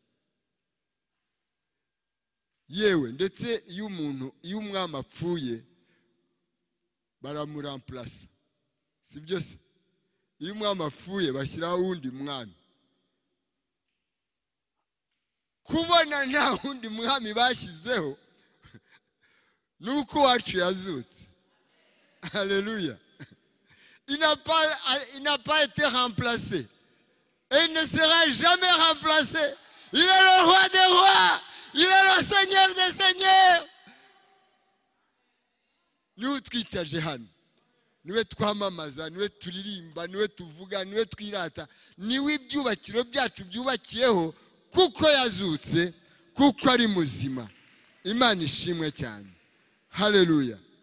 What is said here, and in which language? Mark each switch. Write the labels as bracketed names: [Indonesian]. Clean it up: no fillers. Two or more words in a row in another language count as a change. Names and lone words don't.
[Kinyarwanda] Yewe ndetse iyo umwami apfuye baramuramplasa, si byo se? Iyo umwami apfuye bashyiraho uwundi mwami. Kubona nta wundi mwami bashyizeho nuko wacu yazutse. Alléluia. [French] Il n'a pas été remplacé et il ne sera jamais remplacé. Il est le roi des rois, il est le Seigneur des seigneurs. [Kinyarwanda] Niwe twicaje hano, niwe twamamaza, niwe turirimba, niwe tuvuga, niwe twirata, niwe ibyubakiro byacu byubakiyeho kuko yazutse, kuko ari muzima. Imana ishimwe cyane. Haleluya.